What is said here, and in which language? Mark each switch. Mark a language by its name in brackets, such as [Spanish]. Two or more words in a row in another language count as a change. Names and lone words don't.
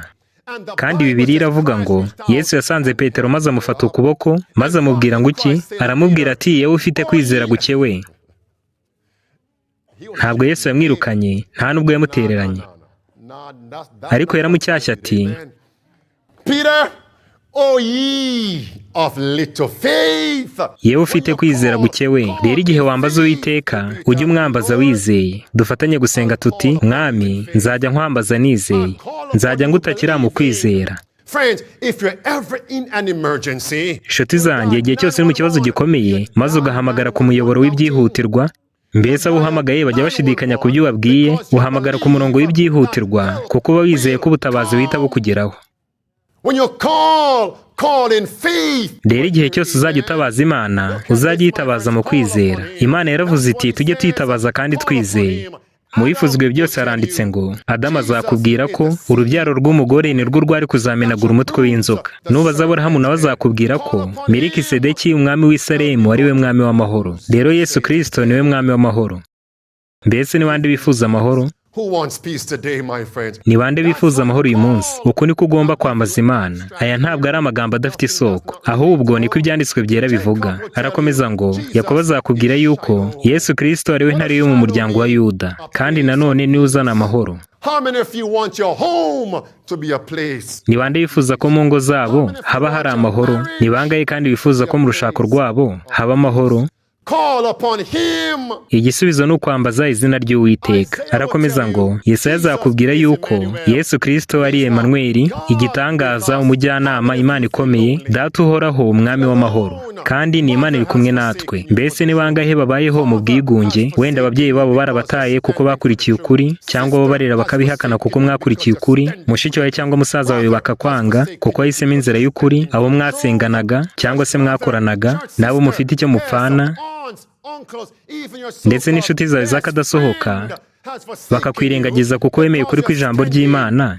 [Kinyarwanda] Kandi Bibiliya iravuga ngo Yesu yasanze Petero maze amufata ukuboko, maze amubwira ngo iki? Aramubwira ati, yewe ufite kwizera guke we. Ntabwo Yesu yamwirukanye, nta nubwo yamutereranye, ariko yaramucyashya ati, [English] Peter, O ye of little faith. [Kinyarwanda] yewe ufite kwizera guke we. Rero igihe wambaza Uwiteka, ujye umwambaza wizeye. Dufatanye gusenga tuti, Mwami nzajya nkwambaza nizeye, nzajya ngutakira mu kwizera. [English] Friends, if you're ever in an emergency, [Kinyarwanda] Inshuti zanjye, igihe cyose uri mu kibazo gikomeye maze ugahamagara ku muyoboro w'ibyihutirwa, mbese abo uhamagaye bajya bashidikanya ku byo ubabwiye, uhamagara ku murongo w'ibyihutirwa kuko uba wizeye ko ubutabazi buhita bukugeraho. [English] when you call in faith. [Kinyarwanda] Rero igihe cyose uzajya utabaza Imana, uzajya uyitabaza mu kwizera. Imana yaravuze iti, tujye tuyitabaza kandi twizeye. Mu bifuzwe byose haranditse ngo, Adamu azakubwira ko urubyaro rw'umugore ni rwo rwari kuzamenagura umutwe w'inzoka. Nubaza Aburahamu nawe azakubwira ko Melikisedeki umwami w'i Salemu ari we mwami w'amahoro. Rero Yesu Kristo ni we mwami w'amahoro. Mbese ni bande bifuza amahoro? [English] Who wants peace today, my friends? [Kinyarwanda] Ni bande bifuza amahoro uyu munsi? Uko niko ugomba kwambaza Imana. Aya ntabwo ari amagambo adafite isoko, ahubwo niko ibyanditswe byera bivuga. Arakomeza ngo, Yakobo azakubwira yuko Yesu Kristo ari we ntare yo mu muryango wa Yuda, kandi nanone niwe uzana amahoro. [English] How many of you want your home to be a place? [Kinyarwanda] Ni bande bifuza ko mu ngo zabo haba hari amahoro? Ni bangahe kandi bifuza ko mu rushako rwabo haba amahoro? [English] Call upon him. [Kinyarwanda] Igisubizo ni ukwambaza izina ry'Uwiteka. Arakomeza ngo, Yesaya azakubwira yuko Yesu Kristo ari Emanueli, igitangaza, umujyanama, Imana ikomeye, Data uhoraho, umwami w'amahoro. Kandi ni Imana iri kumwe natwe. Mbese ni bangahe babayeho mu bwigunge, wenda ababyeyi babo barabataye kuko bakurikiye ukuri, cyangwa bo barera bakabihakana kuko mwakurikiye ukuri, mushiki wawe cyangwa musaza wawe bakakwanga kuko wahisemo inzira y'ukuri, abo mwasenganaga cyangwa se mwakoranaga, nabo mufite icyo mupfana, ndetse n'inshuti zawe z'akadasohoka bakakwirengagiza kuko wemeye ukuri kw'ijambo ry'Imana.